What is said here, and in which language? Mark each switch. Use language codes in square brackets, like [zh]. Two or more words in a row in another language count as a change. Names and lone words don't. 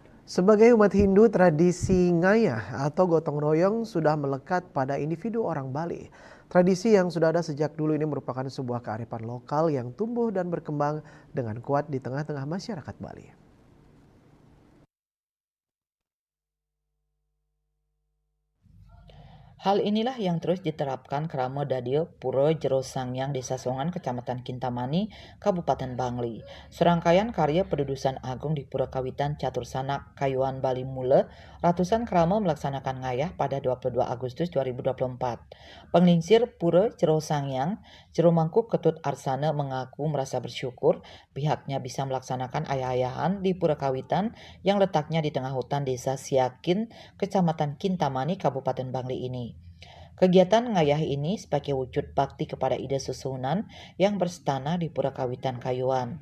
[id] Sebagai umat Hindu, tradisi ngayah atau gotong royong sudah melekat pada individu orang Bali. Tradisi yang sudah ada sejak dulu ini merupakan sebuah kearifan lokal yang tumbuh dan berkembang dengan kuat di tengah-tengah masyarakat Bali. Hal inilah yang terus diterapkan Krama Dadio Puro Jero Sangyang Desa Songan, Kecamatan Kintamani, Kabupaten Bangli. Serangkaian karya pedudusan agung di Pura Kawitan Catur Sanak, Kayuan Bali Mule, ratusan krama melaksanakan ngayah pada 22 Agustus 2024. Penglingsir Pura Jero Sangyang, Jero Mangkuk Ketut Arsana mengaku merasa bersyukur pihaknya bisa melaksanakan ayah-ayahan di Pura Kawitan yang letaknya di tengah hutan Desa Siakin, Kecamatan Kintamani, Kabupaten Bangli ini. Kegiatan ngayah ini sebagai wujud bakti kepada ide susunan yang berstana di Pura Kawitan Kayuan.